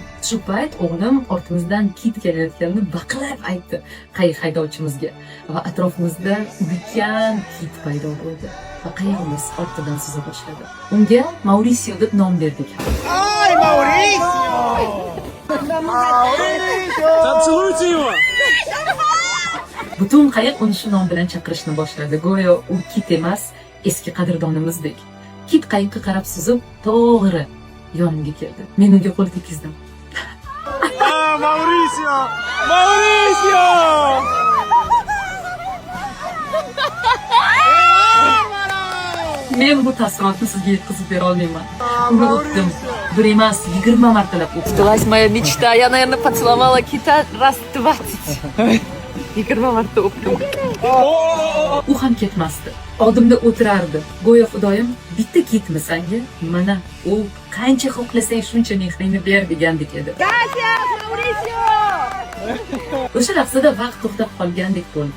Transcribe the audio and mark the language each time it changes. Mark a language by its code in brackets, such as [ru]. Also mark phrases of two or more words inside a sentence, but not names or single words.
[uz] Shu payt o'g'lim ortimizdan kit kelayotganini baqirib aytdi qayiq haydovchimizga va atrofimizda ulkan kit paydo bo'ldi va qayig'imiz ortidan suza boshladi. Unga Mauricio deb nom berdik. [es] ¡Ay, Mauricio! ¡Mauricio! [ru] Поцелуйте его! [uz] Butun qayiq uni shu nom bilan chaqirishni boshladi. Go'yo u kit emas, eski qadrdonimizdek. Kit qayiqqa qarab suzib, to'g'ri yonimga keldi. Men unga qo'l tekkizdim. Mauricio! Mauricio! Men bu taassurotni sizga yetkazib bera olmayman. Uni o'pdim. Bir emas, 20 martalab o'pdim. [ru] Сбылась моя мечта. Я, наверное, поцеловала кита раз 20. [uz] 20 marta o'pdim. U ham ketmasdi. Oldimda o'tirardi. Go'yo Xudoyim, bitta kitmi senga? Mana, u qancha xohlasang shuncha mehringni ber degandek edi. O'sha lahzada vaqt to'xtab qolgandek bo'ldi.